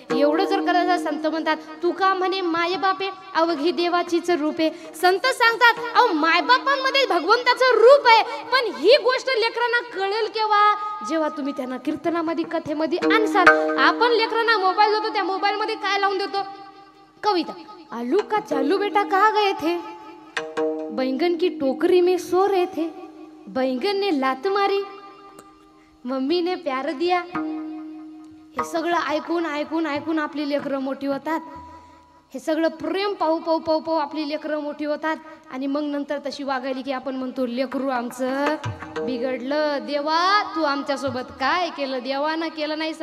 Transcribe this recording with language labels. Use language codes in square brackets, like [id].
[mr] एवढं जर करायचं, संत म्हणतात तुका म्हणे मायबापे अवघी देवाचीच रूपे. संत सांगतात अहो मायबापांमध्ये भगवंताचं रूप आहे. पण ही गोष्ट लेकरांना कळेल केव्हा? जेव्हा तुम्ही त्यांना कीर्तनामध्ये कथेमध्ये आणसाल. आपण लेकरांना मोबाईल देतो, त्या मोबाईल मध्ये काय लावून देतो? कविता. [hi] आलू का चालू बेटा कहा गए थे, बैंगन की टोकरी में सो रहे थे, बैंगन ने लात मारी, मम्मी ने प्यार दिया. [mr] हे सगळं ऐकून ऐकून ऐकून आपली लेकरं मोठी होतात. हे सगळं प्रेम पाहू पाहू पाहू पाहू आपली लेकरं मोठी होतात. आणि मग नंतर तशी वागायली की आपण म्हणतो लेकरू आमचं बिघडलं, देवा तू आमच्यासोबत काय केलं? देवानं केलं नाही.